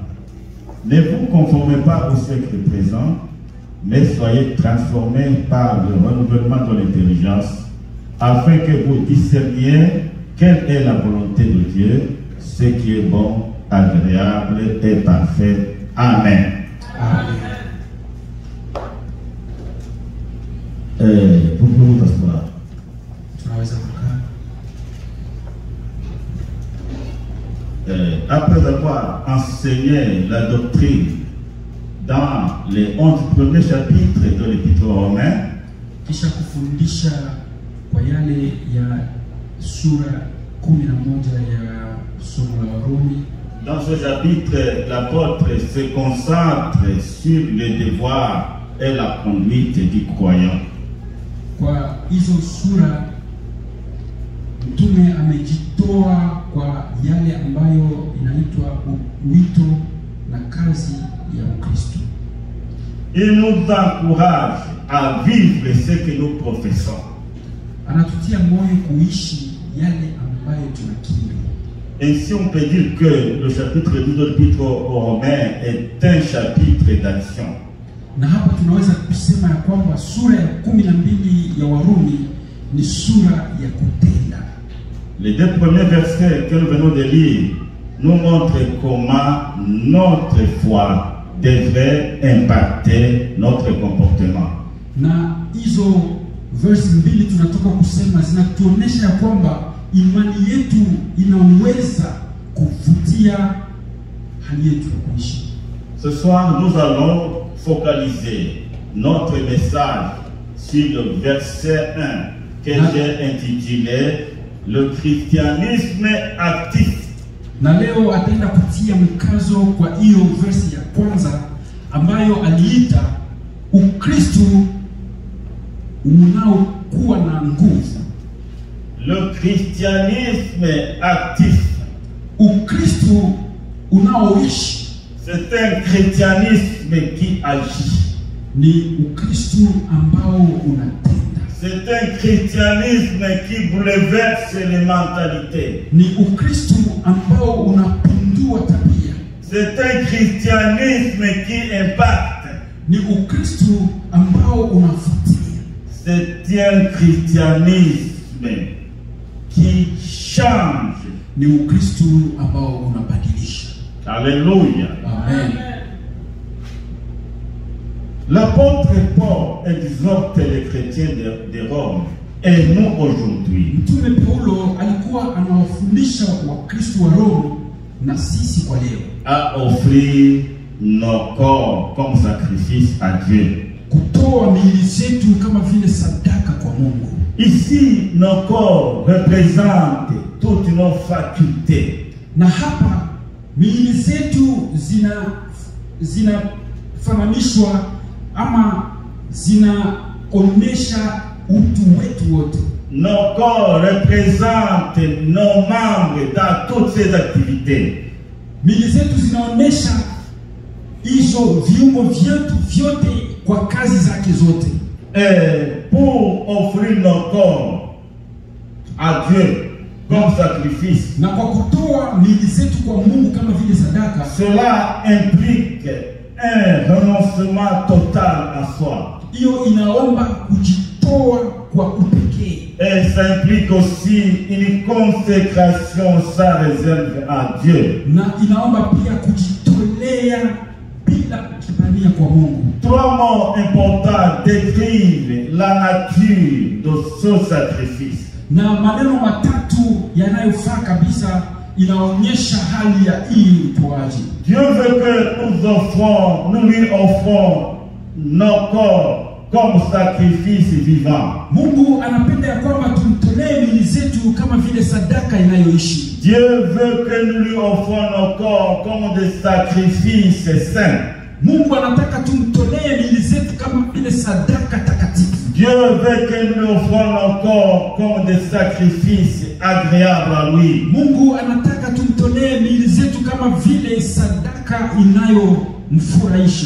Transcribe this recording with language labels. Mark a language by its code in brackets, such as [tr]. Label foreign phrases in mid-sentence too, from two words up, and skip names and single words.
[fr] Ne vous conformez pas au siècle présent, mais soyez transformés par le renouvellement de l'intelligence, afin que vous discerniez quelle est la volonté de Dieu, ce qui est bon, agréable et parfait. Amen. Amen. Vous pouvez vous asseoir. [sw] Tunaweza kukaa. [fr] Après avoir enseigné la doctrine dans les 11 premiers chapitres de l'Épître aux Romains, [sw] Kisha kufundisha kwa yale ya sura 11 ya somo la Warumi. [fr] dans ce chapitre, l'apôtre se concentre sur les devoirs et la conduite du croyant. [sw] Kwa hizo sura mtume amejitoa kwa yale ambayo inaitwa wito na kazi ya Ukristo. [fr] Il nous encourage à vivre ce que nous professons. [sw] Anatutia moyo kuishi yale ambayo tunakiri. [fr] Ainsi, on peut dire que le chapitre 12 de l'Épître aux Romains est un chapitre d'action. [sw] Na hapa tunaweza kusema ya kwamba sura ya 12 ya Warumi ni sura ya kutenda. [fr] Les deux premiers versets que nous venons de lire nous montrent comment notre foi devrait impacter notre comportement. [sw] Na hizo verse mbili tunatoka kusema zinatuonesha ya kwamba imani yetu inaweza kuvutia hali yetu ya kuishi. [fr] Ce soir, nous allons focaliser notre message sur le verset 1 que j'ai intitulé Le christianisme actif. [sw] Na leo ataenda kutia mkazo kwa hiyo verse ya kwanza ambayo aliita Ukristo unaokuwa na nguvu. [fr] Le christianisme actif. [sw] Ukristo unaoishi. [fr] C'est un christianisme qui agit. [sw] Ni Ukristo ambao unatenda. [fr] C'est un christianisme qui bouleverse les mentalités. [sw] Ni Ukristo ambao unapindua tabia. [fr] C'est un christianisme qui impacte. [sw] Ni Ukristo ambao unavutia. [fr] C'est un christianisme qui change. [sw] Ni Ukristo ambao unabadilisha. [fr] Alléluia. Amen. L'apôtre Paul exhorte les chrétiens de Rome et nous aujourd'hui. [sw] Mtume Paulo alikuwa anawafundisha Wakristo wa Roma na sisi kwa leo [fr] À offrir nos corps comme sacrifice à Dieu. [sw] kutoa miili zetu kama vile sadaka kwa Mungu. [fr] Ici, nos corps représentent toutes nos facultés. [sw] Na hapa miili zetu zinafananishwa ama zinaonesha utu wetu wote. [fr] Nos corps représentent nos membres dans toutes ces activités. [sw] Miili zetu zinaonesha hizo viungo vyetu vyote kwa kazi zake zote. [fr] Et pour offrir nos corps à Dieu comme sacrifice, [sw] Na kwa kutoa miili zetu kwa Mungu kama vile sadaka, [fr] cela implique un renoncement total à soi. [sw] hiyo inaomba kujitoa kwa upekee. [fr] Et ça implique aussi une consécration sans réserve à Dieu. [sw] Na inaomba pia kujitolea bila kibania kwa Mungu. [fr] Trois mots importants décrivent la nature de ce sacrifice. [sw] Na maneno matatu yanayofaa kabisa inaonyesha hali ya hii utoaji. [fr] Dieu veut que nous lui offrons nos corps comme sacrifice vivant. [sw] Mungu anapenda ya kwamba tumtolee miili zetu kama vile sadaka inayoishi. [fr] Dieu veut que nous lui offrons nos corps comme des sacrifices saints. [sw] Mungu anataka tumtolee miili zetu kama vile sadaka takatifu. [fr] Dieu veut que nous lui offrons nos corps comme des sacrifices agréables à lui. [sw] Mungu anataka tumtolee miili zetu kama vile sadaka inayomfurahisha.